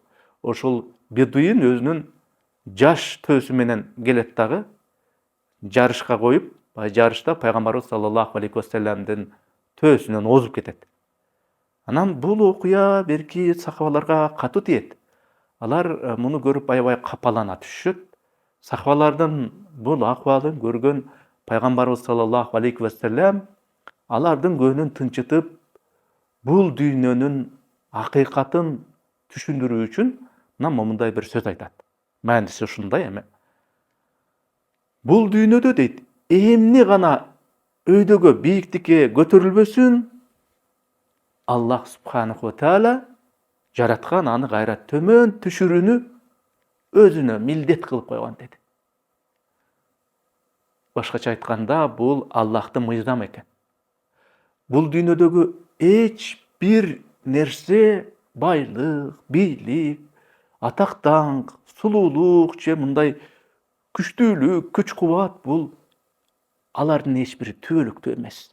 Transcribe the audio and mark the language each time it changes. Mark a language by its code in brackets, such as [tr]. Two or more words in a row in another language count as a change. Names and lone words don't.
[ky] Ошол бедуин өзүнүн жаш төсү менен келет дагы жарышка коюп, жарышта пайгамбарыбыз [ar] صلى الله عليه وسلم [ky] төсүнөн озуп кетет. Анан бул окуя берки сахабаларга катуу тиет. Алар муну көрүп аябай капалана түшүшөт. Сахабалардын бул акыбалын көргөн пайгамбарыбыз [ar] صلى الله عليه وسلم [ky] алардын көңүлүн тынчытып, бул дүйнөнүн акыйкатын түшүндүрүү үчүн мындай бир сөз айтат. Мааниси ушундай эми. Бул дүйнөдө дейт, эмне гана өйдөгө бийиктикке көтөрүлбөсүн, Аллах [ar] سبحانه وتعالى [ky] жараткан аны кайра төмөн түшүрүүнү өзүнө милдет кылып койгон деди. Башкача айтканда, бул Аллахтын мыйзамы экен. Бул дүйнөдөгү эч бир нерсе, байлык, бийлик, атак-даңк, сулуулук же мындай күчтүүлүк, күч-кубат, бул алардын эч бири түбөлүктүү эмес.